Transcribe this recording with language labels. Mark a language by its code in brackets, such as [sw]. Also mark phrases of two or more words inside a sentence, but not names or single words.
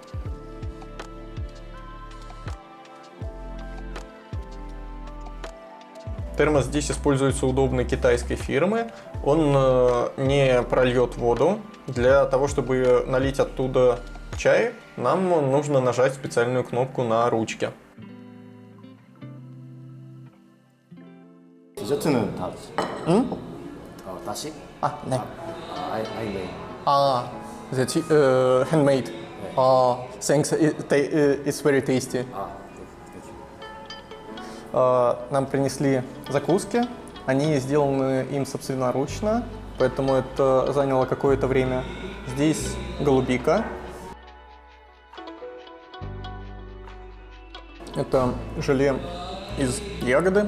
[ru] Термос здесь используется удобной китайской фирмы. Он не прольет воду. Для того, чтобы налить оттуда чай, нам нужно нажать специальную кнопку на ручке. [ko] 디저트는 다 응? 다시? 아, 네. [en] I made. Ah, that's handmade. Thanks. It's very tasty. Thank you. [ru] Нам принесли закуски. Они сделаны им собственноручно, поэтому это заняло какое-то время. Здесь голубика. Это желе из ягоды.